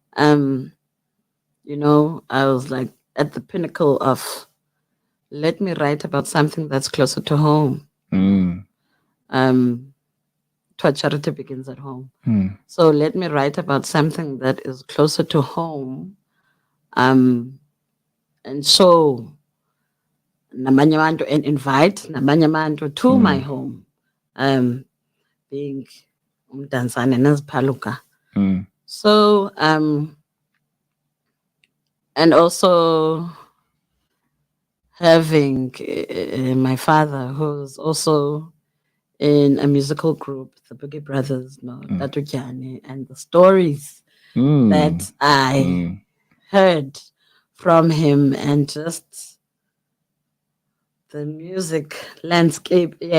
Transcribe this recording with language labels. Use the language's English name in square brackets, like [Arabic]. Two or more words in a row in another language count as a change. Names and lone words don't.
[English] I was like at the pinnacle of, let me write about something that's closer to home. Charity begins at home. So let me write about something that is closer to home. And show [Xhosa] nabanye abantu [English] and invite [Xhosa] nabanye abantu [English] to my home. [Xhosa] Being umdansane neziphaluka. [English] So and also having my father, who's also in a musical group, the Boogie Brothers, Tatu Jani, and the stories that I heard from him, and just the music landscape